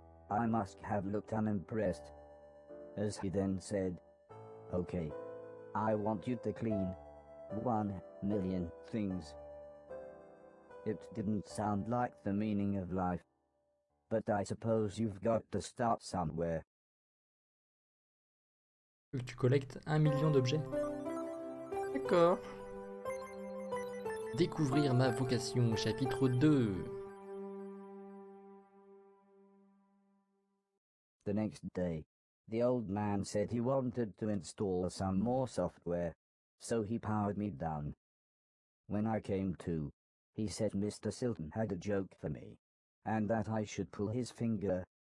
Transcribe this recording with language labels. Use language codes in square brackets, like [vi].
[en] I must have looked unimpressed, as he then said, okay, I want you to clean 1,000,000 things. It didn't sound like the meaning of life, but I suppose you've got to start somewhere. [fr] Tu collectes 1 million d'objets. D'accord. Découvrir ma vocation, chapitre 2. [en] The next day, the old man said he wanted to install some more software, so he powered me down. When I came to, he said Mr. Silton had a joke for me, and that I should pull his finger.